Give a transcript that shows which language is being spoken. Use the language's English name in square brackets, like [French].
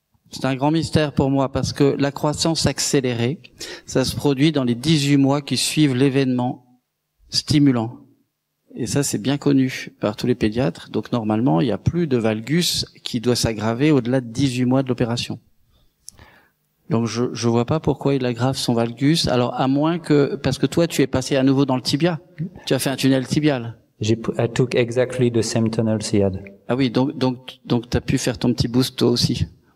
[French] C'est un grand mystère pour moi parce que la croissance accélérée, ça se produit dans les 18 mois qui suivent l'événement stimulant. Et ça, c'est bien connu par tous les pédiatres. Donc normalement, il n'y a plus de valgus qui doit s'aggraver au-delà de 18 mois de l'opération. Donc je vois pas pourquoi il aggrave son valgus. Alors à moins que, parce que toi, tu es passé à nouveau dans le tibia. Tu as fait un tunnel tibial. [English] I took exactly the same tunnels he had. [French] Ah oui, donc t'as pu faire ton petit boost toi aussi.